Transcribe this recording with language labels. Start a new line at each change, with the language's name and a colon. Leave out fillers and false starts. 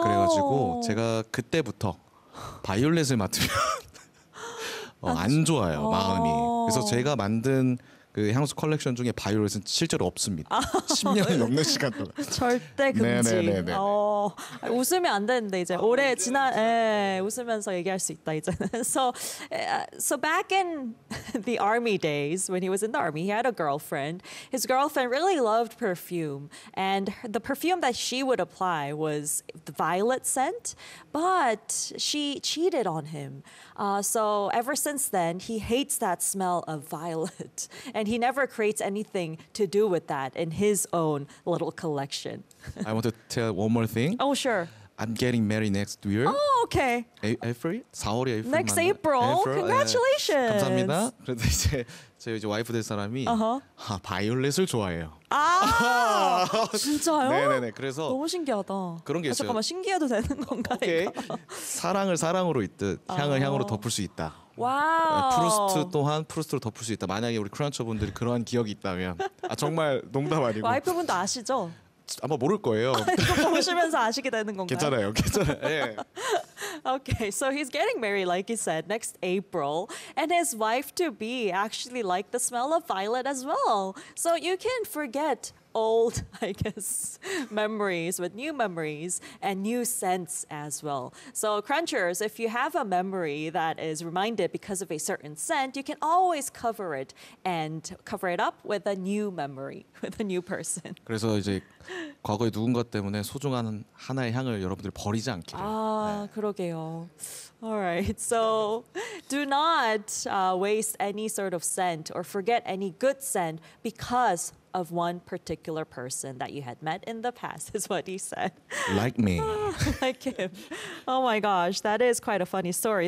Korean: 그래가지고 제가 그때부터 바이올렛을 맡으면 안 좋아요, oh. 마음이. 그래서 제가 만든 그 향수 컬렉션 중에 바이올렛은 실제로 없습니다. 10년을 넘는 시간 동안. 절대 금지. 웃으면 안 되는데 이제 올해 지난 웃으면서 얘기할 수 있다 이제.
English: So back in the army days, when he was in the army, he had a girlfriend. His girlfriend really loved perfume, and the perfume that she would apply was the violet scent. But she cheated on him. So ever since then, he hates that smell of violet. And he never creates anything to do with that in his own little collection. I want to tell one more thing. Oh, sure. I'm getting married next year. Oh, okay. April? Next April? Congratulations.
Korean: 감사합니다. 그래도 이제 저희 이제 와이프 될 사람이 uh-huh. 바이올렛을 좋아해요. 아, 진짜요? 네네네. 그래서 너무 신기하다. 그런 게 있어요. 잠깐만, 신기해도 되는 건가? 오케이. 사랑을 사랑으로 잇듯 향을 향으로 덮을 수 있다. 와우. 프루스트 또한 프루스트로 덮을 수 있다. 만약에 우리 크런처분들이 그러한 기억이 있다면 정말 농담 아니고 와이프분도 아시죠? 아마 모를 거예요. 보시면서 아시게 되는 건가요? 괜찮아요. 괜찮아요. 네.
English: Okay, so he's getting married, like you said, next April. And his wife-to-be actually liked the smell of violet as well. So you can forget old, I guess, memories with new memories and new scents as well. So, Crunchers, if you have a memory that is reminded because of a certain scent, you can always cover it and cover it up with a new memory, with a new person.
Korean: 그래서 이제 과거의 누군가 때문에 소중한 하나의 향을 여러분들이 버리지 않기를. 아, 네. 그러게요.
English: All right, so do not waste any sort of scent or forget any good scent because of one particular person that you had met in the past, is what he said. Like me. Like him. Oh my gosh, that is quite a funny story.